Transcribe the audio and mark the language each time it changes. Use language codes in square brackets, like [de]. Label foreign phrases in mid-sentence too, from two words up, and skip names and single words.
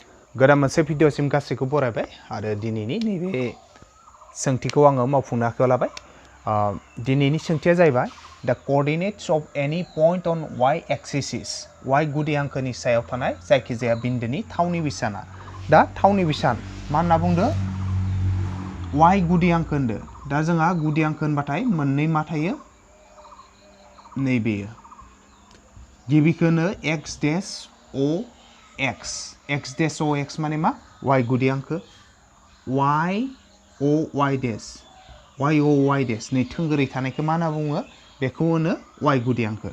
[brx] गोदान मोनसे भिडिअसिम गासैखौ बरायबाय आरो दिनैनि नैबे सोंथिखौ आङो मावफुंनो आखायाव लाबाय। दिनैनि सोंथिया जाहैबाय [en] the coordinates of any point on y axis [brx] y गुदि हांखोनि सायाव थानाय जायखिजाया बिन्दोनि थावनि बिसाना। दा थावनि बिसान मा होनना बुंदो y गुदि हांखो होनदो। दा जोंहा गुदि हांखो होनबाथाय मोननै मा थायो नैबेयो गिबिखौनो x डैश o x डैश o x माने मा y गुदि हांखो y o y डैश नै थोंगोरै थानायखौ मा होनना बुङो बेखौ होनो y गुदि हांखो।